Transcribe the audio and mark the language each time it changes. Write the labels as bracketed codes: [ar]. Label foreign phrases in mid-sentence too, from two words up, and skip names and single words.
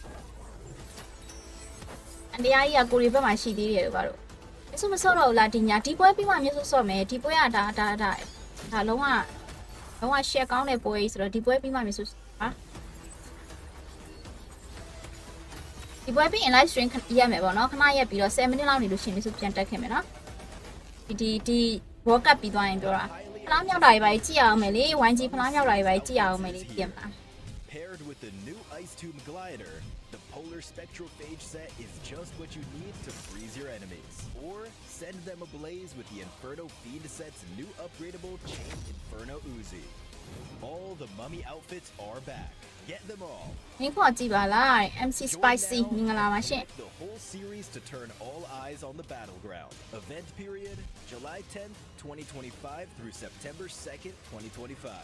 [my] အန်တရားကြီးကကိုရီဘက်မှာရှိသေးတယ်လို့ပါတော့အဆူမဆော့တော့လားဒီညာဒီပွဲပြီးမှမျိုးဆော့မယ်ဒီပွဲကဒါလုံးဝ share ကောင်းတဲ့ပွဲကြီးဆိုတော့ဒီပွဲပြီးမှမျိုးဟာဒီပွဲပြီးရင် [en] live stream [my] ရက်မယ်ပေါ့နော်ခဏရက်ပြီးတော့7 minute လောက်နေလို့ရှိရင်မျိုးပြန်တက်ခင်မယ်နော်ဒီ World Cup ပြီးသွားရင်ပြောတာဖလားမြောက်တာတွေပဲကြည့်အောင်မယ်လေ YG ဖလားမြောက်တာတွေပဲကြည့်အောင်မယ်လေပြင်ပါ [en] Paired with the new 𝐒𝐴ZE glider, the polar spectral phage set is just what you need to freeze your enemies. Or send them ablaze with the Inferno Fiend set's new upgradable Chain Inferno Uzi. All the mummy outfits are back. Get them all. [my] ဒီခေါ်ကြည့်ပါလား MC Spicy မင်္ဂလာပါရှင် [en] The whole series to turn all eyes on the battleground. Event period July 10th, 2025 through September 2nd, 2025.